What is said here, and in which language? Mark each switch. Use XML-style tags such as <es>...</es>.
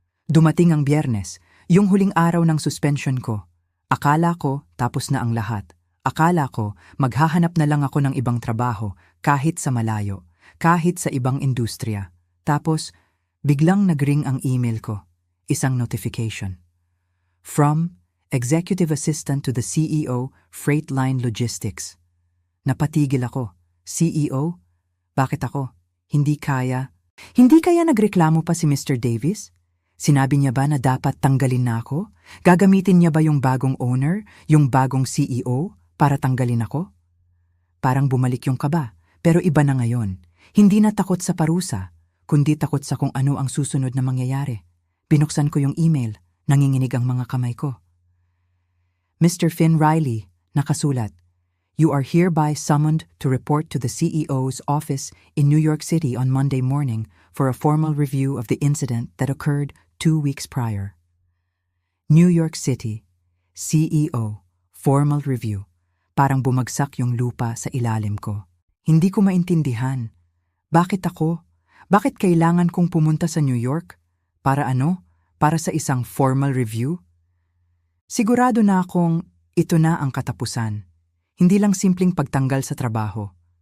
<tl>Dumating ang Biyernes, yung huling araw ng suspension ko. Akala ko tapos na ang lahat. Akala ko maghahanap na lang ako ng ibang trabaho kahit sa malayo, kahit sa ibang industriya. Tapos, biglang nag-ring ang email ko.</tl> <en>1 notification. From Executive Assistant to the CEO, Freightline Logistics.</en> <tl>Napatigil ako. CEO? Bakit ako? Hindi kaya nagreklamo pa si Mr. Davis? Sinabi niya ba na dapat tanggalin na ako? Gagamitin niya ba yung bagong owner, yung bagong CEO, para tanggalin ako? Parang bumalik yung kaba, pero iba na ngayon. Hindi na takot sa parusa, kundi takot sa kung ano ang susunod na mangyayari. Binuksan ko yung email, nanginginig ang mga kamay ko. Mr. Finn Riley, nakasulat.</tl> <en>You are hereby summoned to report to the CEO's office in New York City on Monday morning for a formal review of the incident that occurred 2 weeks prior. New York City, CEO, formal review.</en> <tl>Parang bumagsak yung lupa sa ilalim ko. Hindi ko maintindihan. Bakit ako? Bakit kailangan kong pumunta sa New York? Para ano? Para sa isang formal review? Sigurado na akong ito na ang katapusan. Hindi lang simpleng pagtanggal sa trabaho.</tl>